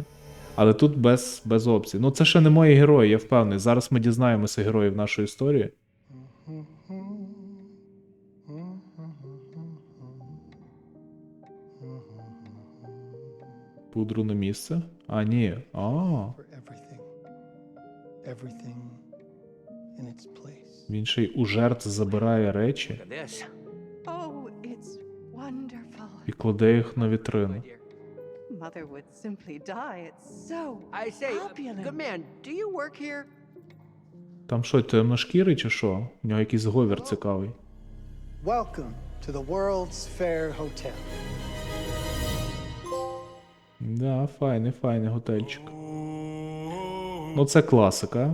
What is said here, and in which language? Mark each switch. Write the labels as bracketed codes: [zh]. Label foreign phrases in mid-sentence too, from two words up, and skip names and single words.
[uk] Але тут без опцій. Ну, це ще не мої герої, я впевнений. Зараз ми дізнаємося героїв нашої історії. Пудру на місце? А, ні. А. [en] For everything. Everything in its place. [uk] Він ще й у жертв забирає речі [en] This. Oh, it's wonderful. [uk] і кладе їх на вітрину. [en] Mother would simply die. It's so I say, opulent. good man, do you work here? [uk] Там що, темношкірий чи що? У нього якийсь говір цікавий. [en] Welcome to the World's Fair Hotel. [uk] Да, файний готельчик. Ну це класика.